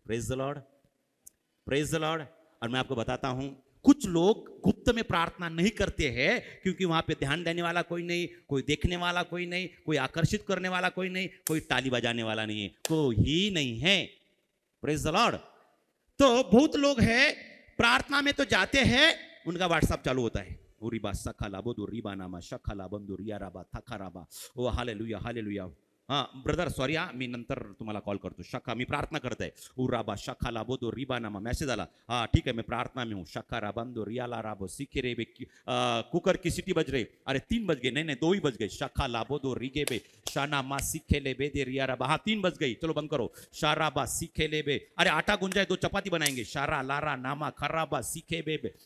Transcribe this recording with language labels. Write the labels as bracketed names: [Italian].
[English] Praise the Lord, praise the Lord. [Hindi] और मैं आपको बताता हूं, कुछ लोग गुप्त में प्रार्थना नहीं करते हैं क्योंकि वहां पे ध्यान देने वाला कोई नहीं, कोई देखने वाला कोई नहीं, कोई आकर्षित करने वाला कोई नहीं, कोई ताली बजाने वाला नहीं है, कोई ही नहीं है। [English] Praise the Lord. [Hindi] तो बहुत लोग हैं प्रार्थना में तो जाते हैं, उनका व्हाट्सएप चालू होता है, उरिबा सखा लाबो दो रिबा नामा शखा लाबंदो रिया राबा थका राबा, ओ हालेलुया हालेलुया. [Marathi] हां ब्रदर सॉरी, हा मी नंतर तुम्हाला कॉल करतो. शखा मी प्रार्थना करतोय. उराबा शखा लाबो दो रिबा नामा मेसेज आला. [Hindi] हा ठीक है मैं प्रार्थना में हूँ. शखा राबंदो रिया ला राबो सीखे रे बे. कुकर की सीटी बज रही. अरे 3 बज गए. नहीं 2 ही बज गए. शखा लाबो दो रिगे बे शाना मा सीखे ले बे दे रिया राबा. हाँ 3 बज गई, चलो बंद करो. शाराबा सीखे ले बे. अरे आटा गुंजा है, 2 चपाती बनाएंगे. शारा लारा नामा खराबा सीखे बे.